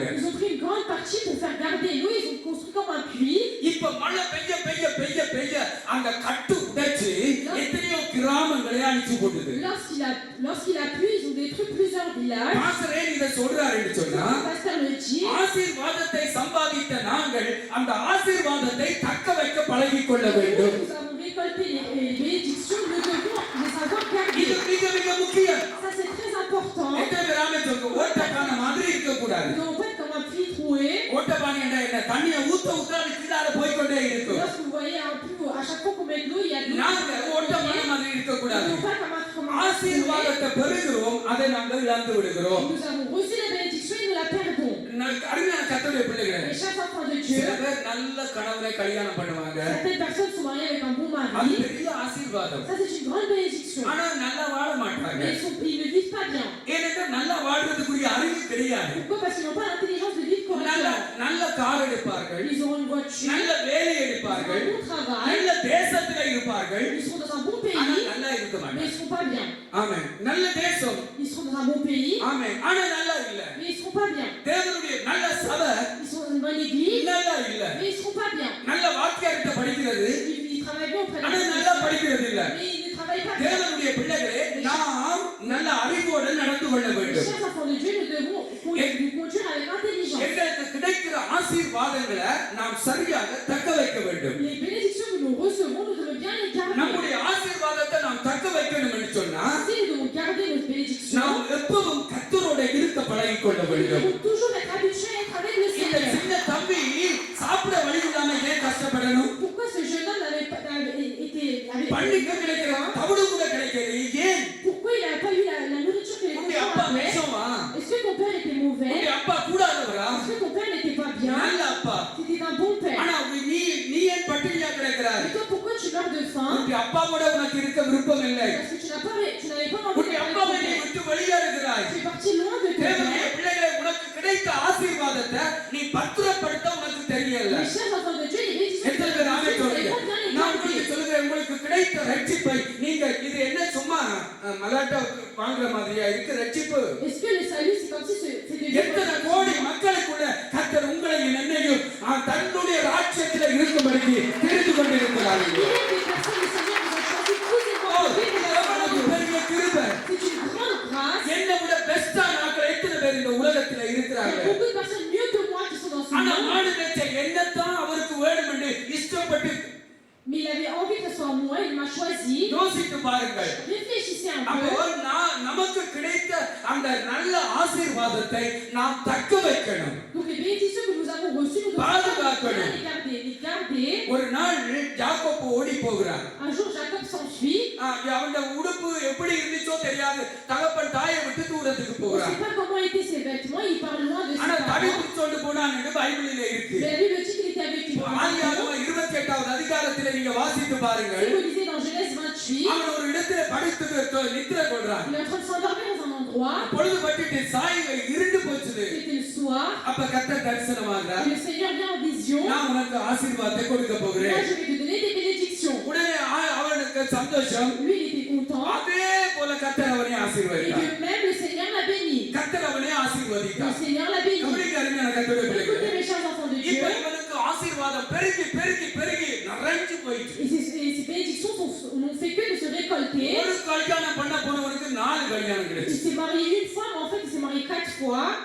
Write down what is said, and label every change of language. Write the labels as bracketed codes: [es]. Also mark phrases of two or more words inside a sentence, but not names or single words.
[fr] Ils ont pris une grande partie pour faire garder l'eau. Ils ont construit comme un puits. [ta] இப்ப மழை பெய்ய அந்த கட்டு உடைச்சு எத்தனையோ கிராமங்களை அழிச்சு போட்டுது. [fr] Lorsqu'il a plu, ils ont détruit plusieurs villages. [ta] பாஸ்டரே இத சொல்றாருன்னு சொன்னா, [fr] Le pasteur le dit. [ta] ஆசீர்வாதத்தை சம்பாதித்த நாங்கள் அந்த ஆசீர்வாதத்தை தக்க வைக்க பழகிக் கொள்ள வேண்டும். [fr] Nous avons récolté les bénédictions. Nous devons les savoir [ta] இது [fr] garder. [ta] மிக முக்கியம். [fr] Ça, c'est très important. [ta] எத்தனை பேர் ஆமென் சொல்லுங்க? ஓட்டக்கான மாதிரி இருக்க கூடாது. [fr] Nous ne devons pas être comme un puits troué. [ta] ஓட்டப்பானை என்ன? தண்ணியை ஊத்த அது கீழால போய் கொண்டே இருக்கும். [fr] Lorsque vous voyez un puits, à chaque fois qu'on met de l'eau, il y a de l'eau. [ta] நாங்க ஓட்டப்பானை மாதிரி இருக்க [fr] Nous ne [ta] கூடாது. [fr] devons pas comme un troué. [ta] ஆசீர்வாதத்தை பெறுகிறோம், அதை நாங்கள் இழந்து விடுகிறோம். [fr] Nous avons reçu la bénédiction et nous la perdons. [ta] அருமையான கர்த்தருடைய பிள்ளைகளே, [fr] Et chaque enfant de Dieu, [ta] சில பேர் நல்ல கணவனை கல்யாணம் பண்ணுவாங்க. [fr] certaines personnes sont mariées avec un bon [ta] அது [fr] mari. [ta] பெரிய ஆசீர்வாதம். [fr] Ça, c'est une grande bénédiction. [ta] ஆனா நல்லா வாழ மாட்டாங்க. [fr] Mais ils ne vivent pas bien. [ta] ஏனென்றால் நல்லா வாழ்றதுக்குரிய அறிவு கிடையாது. [fr] Pourquoi? Parce qu'ils n'ont pas l'intelligence de vivre [ta] நல்ல [fr] correctement. [ta] நல்ல கார் எடுப்பார்கள், [fr] Ils auront une voiture, [ta] நல்ல வேலை [fr] ils auront [ta] எடுப்பார்கள், [fr] un bon travail, [ta] நல்ல தேசத்துல இருப்பார்கள். [fr] ils seront dans un bon [ta] ஆனா [fr] pays, [ta] நல்லா இருக்க [fr] mais [ta] மாட்டாங்க. [fr] ils ne seront pas bien. [ta] ஆமென். நல்ல தேசம். [fr] Ils seront dans un bon pays, [ta] ஆமென். ஆனா நல்லா இல்ல. [fr] mais ils ne seront pas bien. [ta] தேவனுடைய நல்ல சபை [fr] Ils sont dans une bonne église, [ta] நல்லா இல்ல. [fr] mais ils ne seront pas bien. [ta] நல்ல வாக்கியத்தை படிக்கிறது, [fr] Ils travaillent bien auprès de [ta] ஆனா [fr] la [ta] நல்லா [fr] personne, [ta] படிக்கிறது இல்ல. [fr] mais ils ne travaillent pas bien. [ta] தேவனுடைய பிள்ளைகளே, நாம் நல்ல அறிவோடு நடந்து கொள்ள [fr] Les [ta] வேண்டும். [fr] chers enfants de Dieu, nous devons nous conduire avec intelligence. [ta] எங்களுக்கு கிடைக்கிற ஆசீர்வாதங்களை நாம் சரியாக தக்க வைக்க வேண்டும். [fr] Les bénédictions que nous recevons, nous devons bien les garder. [ta] நம்முடைய ஆசீர்வாதத்தை நாம் தக்க வைக்கணும் என்று சொன்னா [fr] Si nous devons garder nos bénédictions, [ta] நாம் எப்பவும் கர்த்தரோட இருக்க பழகிக் கொள்ள [fr] nous [ta] வேண்டும். [fr] devons toujours être habitués à être avec le [ta] இந்த [fr] Seigneur. [ta] சின்ன தம்பி சாப்பிட வழி இல்லாம ஏன் கஷ்டப்படணும்? [fr] Pourquoi ce jeune homme avait [ta] பள்ளிக்கு கிடைக்கிற தவிடு கூட கிடைக்கிறது ஏன்? [fr] Pourquoi il n'a pas eu la nourriture que les [ta] உன்னுடைய [fr] enfants [ta] அப்பா [fr] avaient? [ta] மேசமா? [fr] Est-ce que ton père était mauvais? [ta] உன்னுடைய அப்பா கூடாதவரா? [fr] Est-ce que ton père n'était pas bien? [ta] நல்ல அப்பா. [fr] C'était un bon père. [ta] ஆனா நீ ஏன் பட்டினியா கிடக்கிறாய்? [fr] Et toi, pourquoi tu meurs de faim? [ta] உன்னுடைய அப்பாவோட உனக்கு இருக்க விருப்பம் இல்லை. [fr] Parce que tu n'avais pas envie [ta] உன்னுடைய [fr] d'être avec [ta] அப்பாவை [fr] ton [ta] நீ [fr] père. [ta] விட்டு வெளியேறுகிறாய். [fr] Tu es parti loin de ton [ta] தேவனுடைய [fr] père. [ta] பிள்ளைகளே, உனக்கு கிடைத்த ஆசீர்வாதத்தை நீ பத்திரப்படுத்த உனக்கு தெரியல. [fr] Les chers enfants de Dieu, les bénédictions [ta] எத்தனை [fr] que [ta] பேர் [fr] nous [ta] ஆமென் [fr] recevons, [ta] சொல்றீங்க? [fr] nous devons bien les [ta] நான் உங்களுக்கு [fr] garder. [ta] சொல்லுகிறேன், உங்களுக்கு கிடைத்த ரட்சிப்பை நீங்க இது என்ன சும்மா மலாட்டா வாங்குற மாதிரியா இருக்கு ரட்சிப்பு? [fr] Est-ce que le salut, c'est comme si c'est de [ta] எத்தனை கோடி மக்களுக்குள்ள கர்த்தர் உங்களையும் என்னையும் தன்னுடைய ராஜ்யத்தில் இருக்கும்படிக்கு தெரிந்து கொண்டிருக்கிறார். [fr] des personnes, le Seigneur nous a choisi tous et [ta] ஓ, [fr] moi. [ta] இது எவ்வளவு பெரிய கிருபை! [fr] C'est une grande grâce. [ta] என்னை விட பெஸ்டான ஆட்கள் எத்தனை பேர் இந்த உலகத்துல [fr] Il y a [ta] இருக்கிறாங்க? [fr] beaucoup de personnes mieux que moi qui sont dans ce [ta] ஆனா [fr] monde. [ta] மாடு மேய்ச்ச என்னத்தான் அவருக்கு வேணும் என்று இஷ்டப்பட்டு [fr] Mais il avait envie que ce soit moi, il m'a choisi. [ta] யோசித்து பாருங்கள். [fr] Réfléchissez un [ta] அப்போ [fr] peu. [ta] நமக்கு கிடைத்த அந்த நல்ல ஆசீர்வாதத்தை நாம் தக்க வைக்கணும். [fr] Donc les bénédictions que nous avons reçues, nous devons [ta] பாதுகாக்கணும். [fr] bien les garder. Les garder. [ta] ஒரு நாள் யாக்கோபு ஓடி போகிறான். [fr] Un jour, Jacob s'enfuit. [ta] அவனுடைய உடுப்பு எப்படி இருந்துச்சோ தெரியாது, தகப்பன் தாயை விட்டு தூரத்துக்கு [fr] On ne [ta] போகிறான். [fr] sait pas comment étaient ses vêtements, il part loin de ses [ta] ஆனா தடி [fr] parents. [ta] பிடிச்சோண்டு போனான்னு பைபிளிலே இருக்கு. [fr] Mais la Bible dit qu'il était avec une femme. [ta] ஆதியாகமம் 28வது அதிகாரத்திலே நீங்க வாசித்து பாருங்கள். [fr] Si vous lisez dans Genèse 28, [ta] அவன் ஒரு இடத்துல படுத்து நித்திரை கொள்றான். [fr] il est en train de s'endormir dans un endroit. [ta] பொழுது பட்டுட்டு சாய்வை இருண்டு போச்சுது. [fr] C'était le soir. [ta] அப்ப கர்த்தர் தரிசனமாகிறார். [fr] Et le Seigneur vient en vision. [ta] நான் உனக்கு ஆசீர்வாதத்தை கொடுக்க [fr] Moi, [ta] போகிறேன். [fr] je vais te donner des bénédictions. [ta] உடனே அவனுக்கு சந்தோஷம். [fr] Lui, il était content. [ta] அதே போல கர்த்தர் அவனை [fr] Et [ta] ஆசீர்வதித்தார். [fr] de même, le Seigneur l'a béni. [ta] கர்த்தர் அவனை [fr] Le [ta] ஆசீர்வதித்தார். [fr] Seigneur l'a béni. [ta] கவனிக்க அருமையான கர்த்தருடைய [fr] Écoutez, [ta] பிள்ளைகளே, [fr] mes chers enfants de Dieu. [ta] இப்ப இவனுக்கு ஆசீர்வாதம் பெருகி பெருகி பெருகி நிறைஞ்சு போயிட்டு. [fr] Et ces bénédictions n'ont fait que de se récolter. [ta] ஒரு கல்யாணம் பண்ண போனவனுக்கு 4 கல்யாணம் [fr] Il [ta] கிடைச்சு. [fr] s'est marié une fois, mais en fait, il s'est marié 4 fois